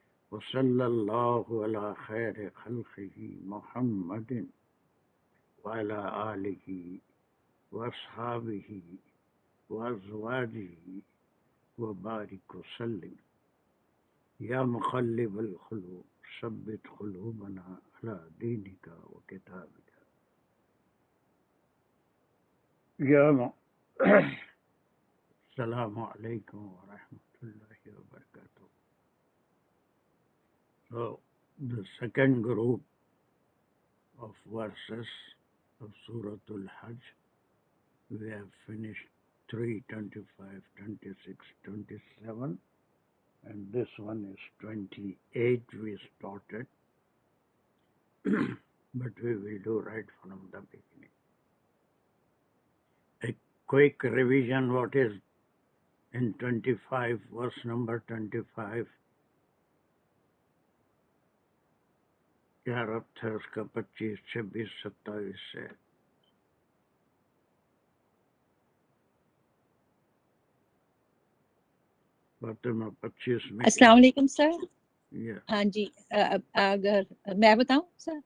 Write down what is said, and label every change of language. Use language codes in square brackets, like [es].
[ar] وصلى الله على خير خلقه محمد وعلى آله وأصحابه وأزواجه وبارك وسلم يا مقلب القلوب ثبت قلوبنا على دينك وكتابك السلام علیکم ورحمۃ اللہ وبرکاتہ. [en] So the second group of verses of Surah Al-Hajj, we have finished 3, 25, 26, 27, and this one is 28 we started, but we will do right from the beginning. A quick revision what is in 25, verse number 25. [ur] کیا ربط ہے اس کا 25, 26, 27 سے؟ فاطمہ 25 میں السلام علیکم سر. یہ ہاں جی، اگر میں بتاؤں سر.